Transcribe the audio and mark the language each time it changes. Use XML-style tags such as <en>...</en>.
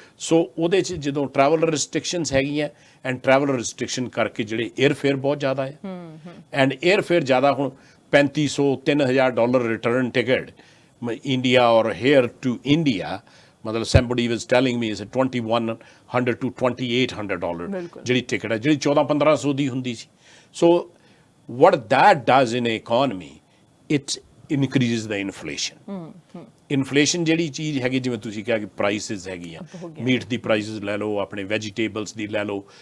<pa>ਸੋ ਉਹਦੇ 'ਚ ਜਦੋਂ ਟਰੈਵਲ ਰਿਸਟ੍ਰਿਕਸ਼ਨਸ ਹੈਗੀਆਂ ਐਂਡ ਟਰੈਵਲ ਰਿਸਟ੍ਰਿਕਸ਼ਨ ਕਰਕੇ ਜਿਹੜੇ 에ਅਰਫੇਅਰ ਬਹੁਤ ਜ਼ਿਆਦਾ ਹੈ ਐਂਡ 에ਅਰਫੇਅਰ ਜ਼ਿਆਦਾ ਹੁਣ $3,500 $3,000 ਰਿਟਰਨ ਟਿਕਟ ਇੰਡੀਆ ਔਰ ਹੇਅਰ ਟੂ ਇੰਡੀਆ ਮਤਲਬ</pa> <en>somebody was telling me is $2,100 to $2,800</en> <pa>ਜਿਹੜੀ ਟਿਕਟ ਹੈ ਜਿਹੜੀ 14-1500 ਦੀ ਹੁੰਦੀ ਸੀ।</pa> <en>So what that does in an economy it increases the inflation।</en> <pa>Inflation ਜਿਹੜੀ ਚੀਜ਼ ਹੈਗੀ ਜਿਵੇਂ ਤੁਸੀਂ ਕਿਹਾ ਕਿ ਪ੍ਰਾਈਸਿਸ ਹੈਗੀਆਂ ਮੀਟ ਦੀ ਪ੍ਰਾਈਸਿਸ ਲੈ ਲਓ ਆਪਣੇ ਵੈਜੀਟੇਬਲਸ ਦੀ ਲੈ ਲਓ।</pa>